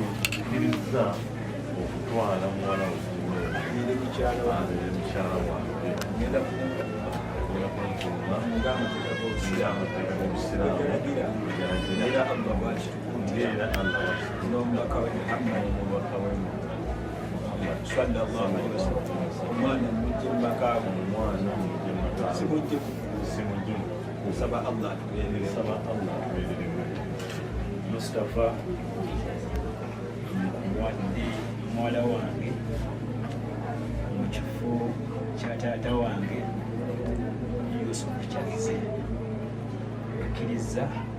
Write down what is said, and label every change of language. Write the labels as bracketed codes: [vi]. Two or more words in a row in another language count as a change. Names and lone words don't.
[lg] Ikkiriza okutwala muwala ere mukyala wange ngenda amateeka g'obusiraamu era Allah bwakitukuza n'omubaka we Muhammad [ar] صلى الله عليه وسلم [lg] omwana mujje mu maka ge simujje kusaba Allah atubeerere Mustafa wadde muwala wange mu kifo kya taata wange Yusufu Kyagize akkiriza